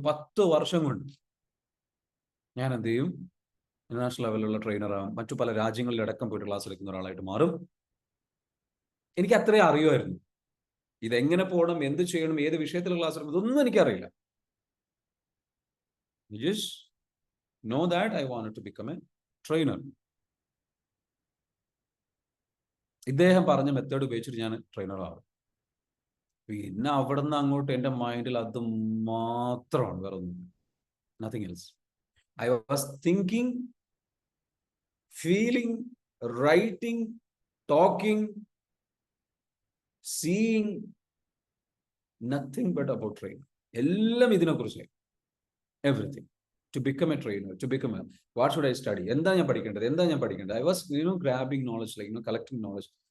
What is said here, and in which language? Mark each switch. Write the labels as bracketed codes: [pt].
[ml] 10 വർഷം കൊണ്ട് ഞാൻ എന്ത് ചെയ്യും, ഇന്റർനാഷണൽ ലെവലിലുള്ള ട്രെയിനറാകും, മറ്റു പല രാജ്യങ്ങളിലടക്കം പോയിട്ട് ക്ലാസ് എടുക്കുന്ന ഒരാളായിട്ട് മാറും. എനിക്ക് അത്രേ അറിയുമായിരുന്നു. ഇതെങ്ങനെ പോകണം, എന്ത് ചെയ്യണം, ഏത് വിഷയത്തിൽ ക്ലാസ് എടുക്കണം, ഇതൊന്നും എനിക്കറിയില്ല. [en] Just know that I wanted to become a trainer. [ml] ഇദ്ദേഹം പറഞ്ഞ മെത്തേഡ് ഉപയോഗിച്ചിട്ട് ഞാൻ ട്രെയിനർ ആവും. പിന്നെ അവിടെ നിന്ന് അങ്ങോട്ട് എൻ്റെ മൈൻഡിൽ അത് മാത്രമാണ്, വേറെ ഒന്നും, [en] Nothing else. I was thinking, feeling, writing, talking, seeing, nothing but about training. [ml] എല്ലാം ഇതിനെക്കുറിച്ച്, everything. [en] To become a trainer, what should I study? [ml] എന്താ ഞാൻ പഠിക്കേണ്ടത്? [en] I was grabbing knowledge, collecting knowledge.